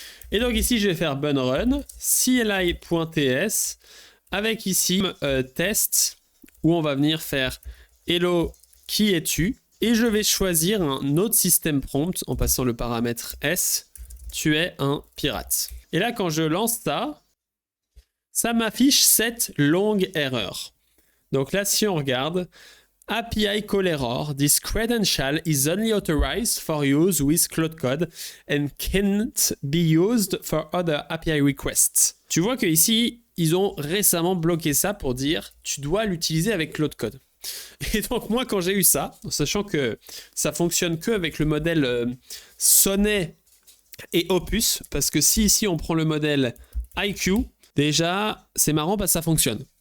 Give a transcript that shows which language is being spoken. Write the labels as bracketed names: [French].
[French] Et donc ici, je vais faire bun run, CLI.ts, avec ici test, où on va venir faire hello, qui es-tu? Et je vais choisir un autre système prompt en passant le paramètre S, tu es un pirate. Et là, quand je lance ça, ça m'affiche cette longue erreur. Donc là, si on regarde, [English] API call error, this credential is only authorized for use with Cloud Code and can't be used for other API requests. [French] Tu vois que ici, ils ont récemment bloqué ça pour dire tu dois l'utiliser avec Cloud Code. Et donc moi, quand j'ai eu ça, en sachant que ça fonctionne que avec le modèle Sonnet et Opus, parce que si ici on prend le modèle IQ, déjà c'est marrant parce que ça fonctionne.